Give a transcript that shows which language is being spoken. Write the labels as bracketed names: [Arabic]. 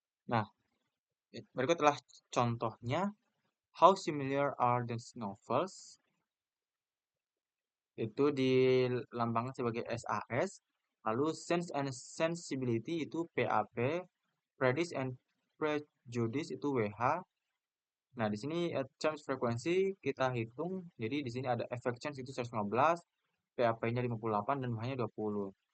[Indonesian] Nah, berikutlah contohnya. [English] How similar are these novels? [Indonesian] Itu dilambangkan sebagai SAS. Lalu Sense and Sensibility itu PAP. Prejudice and Prejudice itu WH. Nah, di sini chance frekuensi kita hitung. Jadi di sini ada effect chance itu 115, PAP-nya 58 dan WH-nya 20.